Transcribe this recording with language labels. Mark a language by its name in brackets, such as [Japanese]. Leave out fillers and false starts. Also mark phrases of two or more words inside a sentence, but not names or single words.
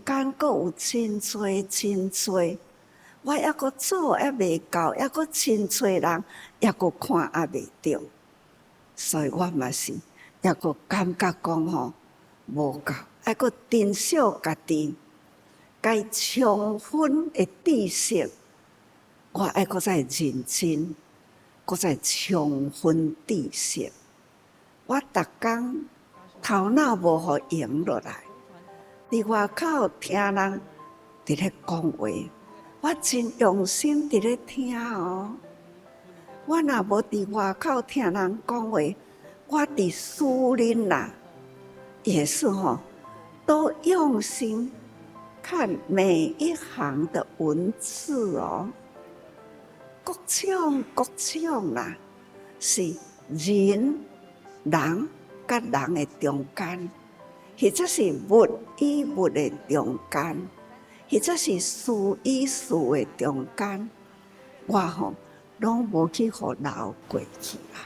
[Min Nan Chinese] 间阁有真多，我也阁做也未到，也阁真多人也阁看也未到，所以我嘛是也阁感觉讲无够，还阁珍惜家己，该充分的知识，我还阁再认真，阁再充分知识。我逐工头脑无互闲落来，伫外口听人伫咧讲话，我真用心伫咧听我若无伫外口听人讲话，我伫私人啦，也是都用心看每一行的文字各种啦，是人甲人的中间，或者是物与物的中间，或者是事与事的中间，我拢无去互流过去啦。